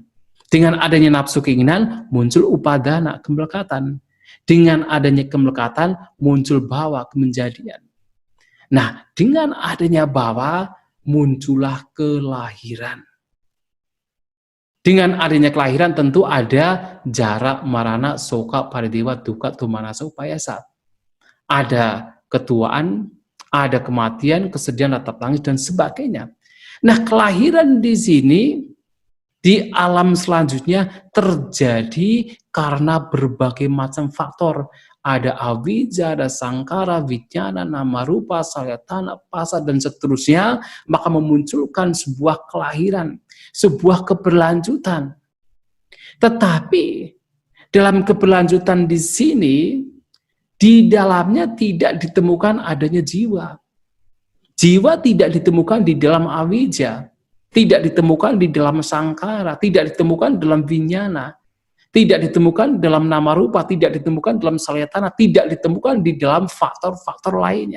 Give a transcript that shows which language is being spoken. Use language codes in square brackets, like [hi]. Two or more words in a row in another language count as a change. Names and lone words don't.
[id] Dengan adanya nafsu keinginan, muncul upadana, kemelekatan. Dengan adanya kemelekatan, muncul bhawa, kemenjadian. Nah, dengan adanya bhawa, muncullah kelahiran. Dengan adanya kelahiran tentu ada [pi] jara, marana, soka, paridewa, dukkha, domanassa, upayasa. [id] Ada ketuaan, ada kematian, kesedihan, ratap tangis, dan sebagainya. Nah, kelahiran di sini, di alam selanjutnya terjadi karena berbagai macam faktor. Ada avijja, ada sangkara, [pi] vijnana, nama rupa, salayatana, [id] pasa, dan seterusnya, maka memunculkan sebuah kelahiran, sebuah keberlanjutan. Tetapi, dalam keberlanjutan di sini, di dalamnya tidak ditemukan adanya jiwa. Jiwa tidak ditemukan di dalam avijja, tidak ditemukan di dalam sangkara, tidak ditemukan dalam vinyana, tidak ditemukan dalam [pi] nama rupa, [id] tidak ditemukan dalam salayatana, tidak ditemukan di dalam faktor-faktor lainnya.